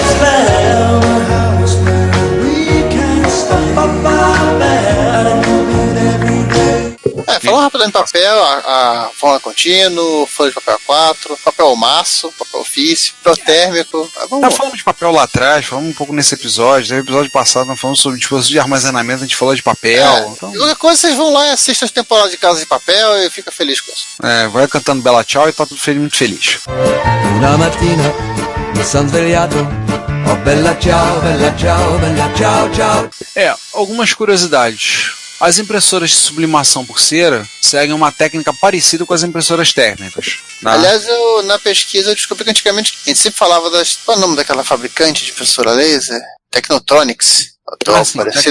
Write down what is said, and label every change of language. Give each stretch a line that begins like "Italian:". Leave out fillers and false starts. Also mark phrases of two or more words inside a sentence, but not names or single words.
Portuguese: Falando rapidamente de papel, a forma contínuo, folha de papel 4, papel maço, papel ofício, papel térmico. Tá falando de papel lá atrás, falamos um pouco nesse episódio. No episódio passado nós falamos sobre dispositivo de armazenamento, a gente falou de papel. Qualquer coisa vocês vão lá e assistem as temporadas de Casa de Papel e fica feliz com isso. Vai cantando Bella Ciao e tá tudo muito feliz.
Italian: Una mattina mi son svegliato, oh bella ciao, bella ciao, bella ciao, ciao.
Portuguese: Algumas curiosidades. As impressoras de sublimação por cera seguem uma técnica parecida com as impressoras térmicas. Aliás, na pesquisa eu descobri que antigamente a gente sempre falava qual é o nome daquela fabricante de impressora laser? Technotronics. Parecido.